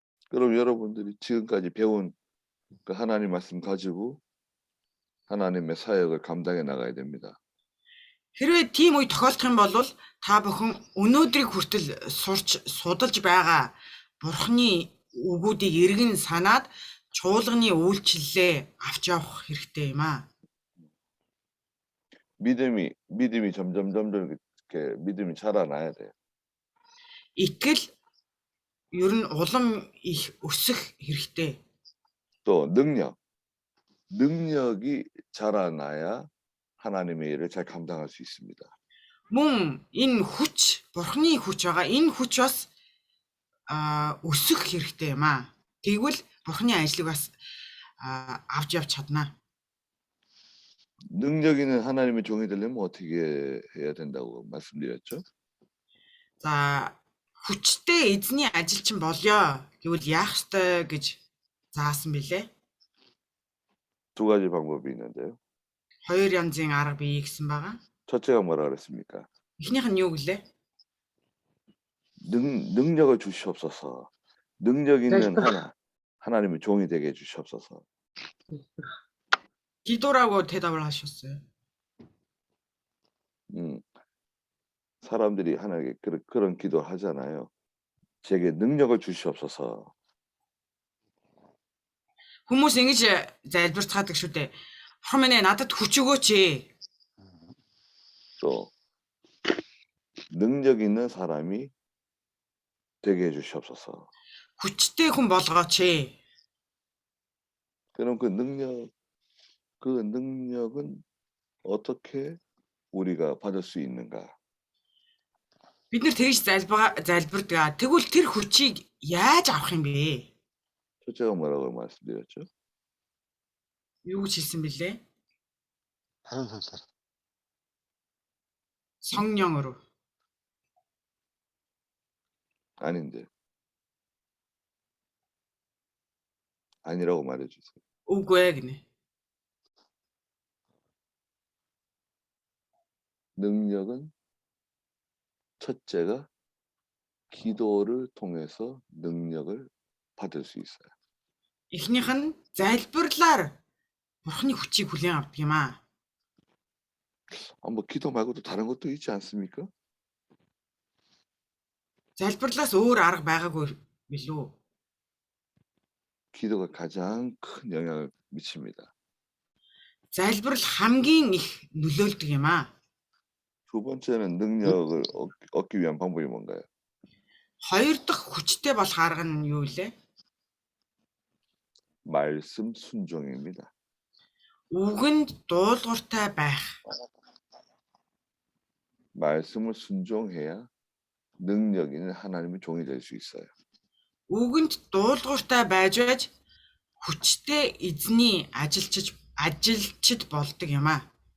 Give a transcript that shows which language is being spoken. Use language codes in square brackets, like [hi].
[ko] 그럼 여러분들이 지금까지 배운 그 하나님 말씀 가지고 하나님의 사역을 감당해 나가야 됩니다. [mn] Хэрвээ тийм үе тохиолдох юм бол та бүхэн өнөөдрийг хүртэл сурч судалж байгаа Бурхны үгүүдийг эргэн санаад чуулганы үйлчлэлээ авч явах хэрэгтэй юм аа. [ko] 믿음이 점점 이렇게 믿음이 자라나야 돼요. [mn] Итгэл ер нь улам их өсөх хэрэгтэй. [ko] 또 능력이 자라나야 하나님의 일을 잘 감당할 수 있습니다. [mn] Мөн энэ хүч, Бурхны хүч байгаа. Энэ хүч бас өсөх хэрэгтэй юм аа. Тэгвэл Бурхны ажлыг бас авч явж чадна. [ko] 능력 있는 하나님의 종이 되려면 어떻게 해야 된다고 말씀드렸죠? [mn] За хүчтэй эзний ажилчин болёо гэвэл яах ёстой гэж заасан билээ. [ko] 두 가지 방법이 있는데요. [mn] Хоёр янзын арга бий гэсэн байгаа. [ko] 첫째가 뭐라 그랬습니까? [mn] Эхнийх нь юу гэлээ? [ko] 능력을 주시옵소서. 능력 있는 하나님의 종이 되게 해 주시옵소서. 기도라고 대답을 하셨어요. 사람들이 하나님께 그런 기도를 하잖아요. 제게 능력을 주시옵소서. [mn] Хүмүүс ингэж залбирцгаадаг шүү дээ. Хормэнэ надад хүч өгөөч. [ko] 또 능력 있는 사람이 되게 해 주시옵소서. [mn] Хүчтэй хүн болгооч. [ko] 그럼 그 능력은 어떻게 우리가 받을 수 있는가? [mn] Бид нэр тэгж залбирдаг. Тэгвэл тэр хүчийг яаж авах юм бэ? [ko] 첫째가 뭐라고 말씀드렸죠? [mn] Юу гэж хэлсэн бэлээ? [ko] 다른 선생. 성령으로. 아닌데. 아니라고 말해주세요. [mn] Үгүй ээ гинэ. [ko] 능력은 첫째가 기도를 통해서 능력을 받을 수 있어요. [mn] Эхнийх нь залбирлаар Бурхны хүчийг хүлээн авдаг юм аа. [ko] 뭐 기도 말고도 다른 것도 있지 않습니까? [mn] Залбирлаас өөр арга байгаагүй билүү? [ko] 기도가 가장 큰 영향을 미칩니다. [mn] Залбирал хамгийн их нөлөөлдөг юм аа. [ko] 두 번째는 능력을 얻기 위한 방법이 뭔가요? [mn] Хоёр дахь хүчтэй болох арга нь юу вэ? [ko] 말씀 순종입니다. [mn] Үгэнд дуулууртай байх. [ko] 말씀을 순종해야 능력 있는 하나님의 종이 될 수 있어요. [mn] Үгэнд дуулууртай байж хүчтэй эзний ажилчид болдог юм аа.